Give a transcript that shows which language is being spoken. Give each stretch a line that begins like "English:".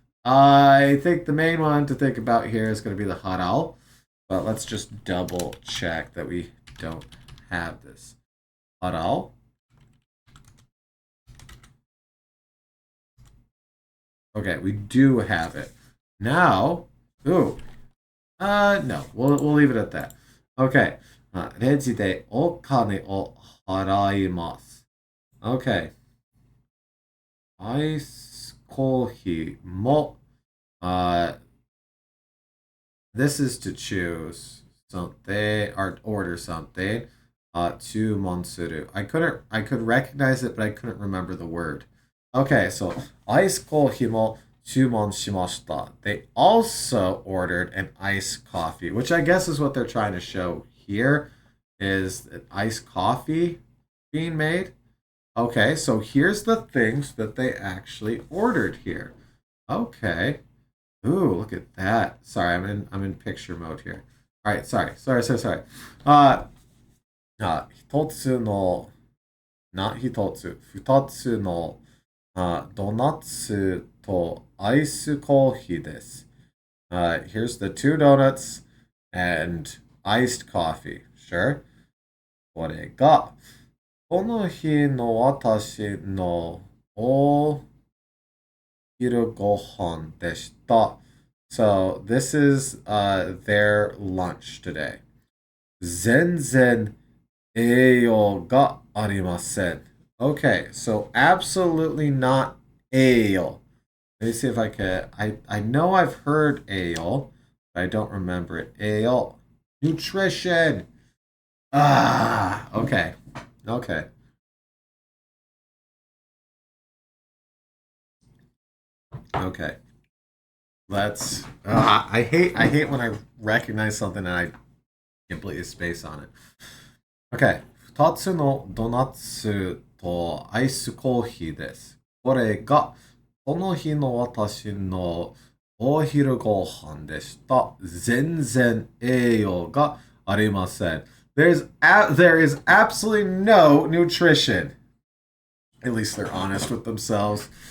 English: I think the main one to think about here is going to be the haral, but let's just double check that we don't have this. Haral. Okay, we do have it. Now, no, we'll leave it at that. Okay.
Japanese: レジでお金を払います。
English: Okay.
Japanese: アイスコーヒーも、
English: this is to choose something or order something.
Japanese: 注文する.
English: I could recognize it, but I couldn't remember the word. Okay, so
Japanese: アイスコーヒーも注文しました.
English: They also ordered an iced coffee, which I guess is what they're trying to show here, is an iced coffee being made. Okay, so here's the things that they actually ordered here. Okay. Ooh, look at that. Sorry, I'm in picture mode here. All right, sorry.
Japanese: 一つの、一つ、二つの、ドーナツとアイスコーヒーです。
English: Here's the 2 donuts and iced coffee. Sure.
Japanese: これが、この日の私のお昼ご飯でした。
English: So this is their lunch today.
Japanese: 全然栄養がありません.
English: Okay, so absolutely not ale. Let me see if I can. I know I've heard ale, but I don't remember it. Ale. Nutrition. Okay. Okay. Okay. Let's. I hate when I recognize something and I completely space on it. Okay.
Japanese: 2つのドーナツとアイスコーヒーです。これがこの日の私のお昼ご飯でした。全然栄養がありません.
English: There is absolutely no nutrition. At least they're honest with themselves.